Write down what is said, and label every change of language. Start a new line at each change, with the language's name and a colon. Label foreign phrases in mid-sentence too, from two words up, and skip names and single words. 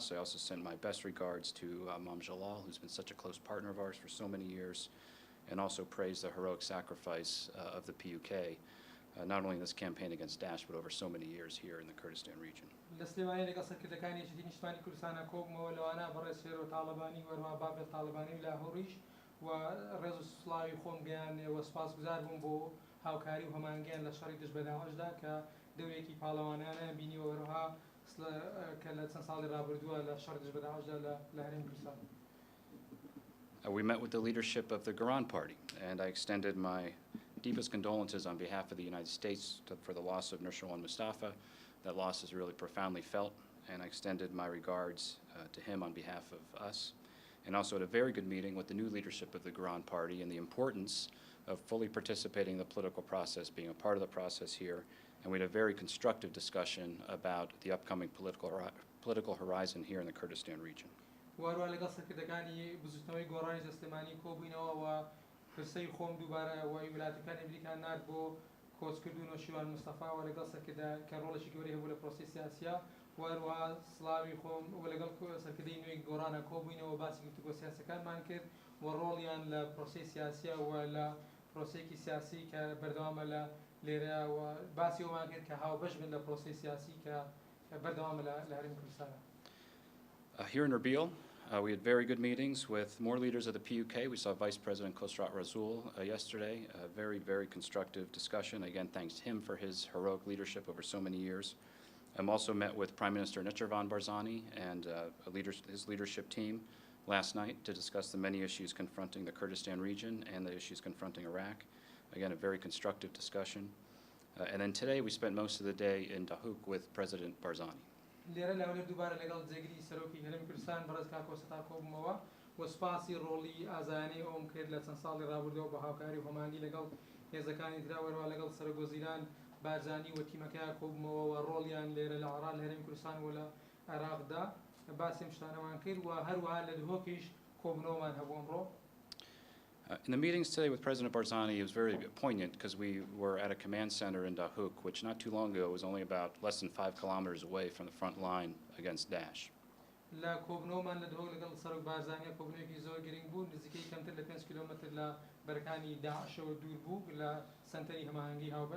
English: I also sent my best regards to Imam Jalal, who's been such a close partner of ours for so many years, and also praised the heroic sacrifice of the PUK, not only in this campaign against Daesh, but over so many years here in the Kurdistan region.
Central Kurdish: لەسلێوانی لەگەڵ سەرکردەکانی یەکێتی نیشتمانی کوردستانە کۆبمەوە لەوانە بەڕێز هێرۆ تاڵەبانی وەروها بابل تاڵەبانی و لاهۆریش و ڕێز و سڵاوی خۆم گەیاندێ و سپاسگوزار بووم بۆ هاوکاری و هەمانگیان لە شەڕی دژ بە داعشدا کە دەورێکی پاڵەوانیانە بینی و وەروها کە لە چەند ساڵی ڕابردووە لە شەڕی دژ بە داعشدا لە هەرێمی کوردستان.
English: We met with the leadership of the Quran Party, and I extended my deepest condolences on behalf of the United States for the loss of Nurshirwan Mustafa. That loss is really profoundly felt, and I extended my regards to him on behalf of us. And also had a very good meeting with the new leadership of the Quran Party and the importance of fully participating in the political process, being a part of the process here. And we had a very constructive discussion about the upcoming political horizon here in the Kurdistan region.
Central Kurdish: وەروها لەگەڵ سەرکردەکانی بزوتنەوەی گۆڕانی جەستەمانی کۆبووینەوە و پرسەی خۆم دووبارە وەی ویلایەتەکانی ئەمریکا نارد بۆ کۆچکردن و نۆشیروان مستەفا و لەگەڵ سەرکردا کە ڕۆڵێکی گەورەی هەبوو لە پرۆسی سیاسیە وەروها سڵاوی خۆم و لەگەڵ سەرکردەی نوێی گۆڕانە کۆبووینەوە باسی گفتوگۆ سیاسەکانمان کرد و ڕۆڵیان لە پرۆسی سیاسیە و لە پرۆسێکی سیاسی کە بەردەوامە لە لێرە و باسی ئەومان کرد کە هاوبەش بن لە پرۆسی سیاسی کە بەردەوامە لە هەرێمی کوردستانە.
English: Here in Erbil, we had very good meetings with more leaders of the PUK. We saw Vice President Khosrat Rasool yesterday. A very, very constructive discussion. Again, thanks to him for his heroic leadership over so many years. Also met with Prime Minister Nechirvan Barzani and his leadership team last night to discuss the many issues confronting the Kurdistan region and the issues confronting Iraq. Again, a very constructive discussion. And then today we spent most of the day in Dahuk with President Barzani.
Central Kurdish: لێرە لەولێ دووبارە لەگەڵ جێگیری سەرۆکی هەرێمی کوردستان بەڕێز کاکۆسەتا کۆبوومەوە و سپاسی ڕۆڵی ئازایانەی ئەوم کرد لە چەند ساڵی ڕابردەوە بە هاوکاری و هەمانگی لەگەڵ هێزەکانی ترا وەروها لەگەڵ سەرۆکوەزیران بارزانی و تیمەکەیان کۆبوومەوە و ڕۆڵیان لێرە لە عێراق لە هەرێمی کوردستان و لە عێراقدا باسی ئەم شتانەمان کرد و هەروەها لە دهۆکیش کۆبوونەوەمان هەبوو ئەمڕۆ.
English: In the meetings today with President Barzani, it was very poignant because we were at a command center in Dahuk, which not too long ago was only about less than 5 kilometers away from the front line against Daesh.
Central Kurdish: لە کۆبنەوەمان لە دهۆک لەگەڵ سەرۆک بارزانیە کۆبنەوەیەکی زۆر گرنگ بوو نزیکەی کەمتر لە 5 کیلۆمەتر لە بەرەکانی داعشەوە دوور بوو لە سنتەری هەماهەنگی هاوبەش.